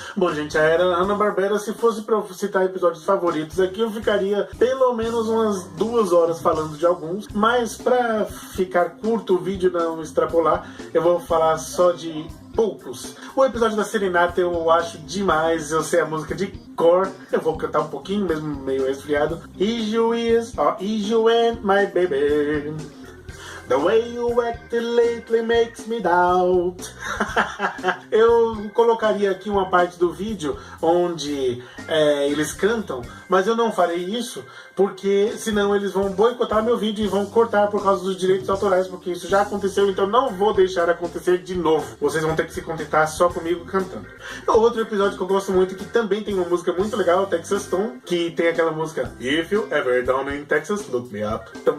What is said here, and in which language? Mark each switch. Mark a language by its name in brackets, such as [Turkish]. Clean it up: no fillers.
[Portuguese] Bom, gente, a era Hanna-Barbera, se fosse pra eu citar episódios favoritos aqui, eu ficaria pelo menos umas 2 horas falando de alguns. Mas pra ficar curto o vídeo, não extrapolar, eu vou falar só de poucos. O episódio da Serenata eu acho demais, eu sei a música de cor, eu vou cantar um pouquinho, mesmo meio resfriado. [English] Is you and my baby, the way you acted lately makes me doubt. [Portuguese] Eu colocaria aqui uma parte do vídeo onde eles cantam, mas eu não farei isso porque senão eles vão boicotar meu vídeo e vão cortar por causa dos direitos autorais, porque isso já aconteceu, então não vou deixar acontecer de novo. Vocês vão ter que se contentar só comigo cantando. Outro episódio que eu gosto muito, que também tem uma música muito legal, o Texas Tom, que tem aquela música If You Ever Down in Texas, Look Me Up.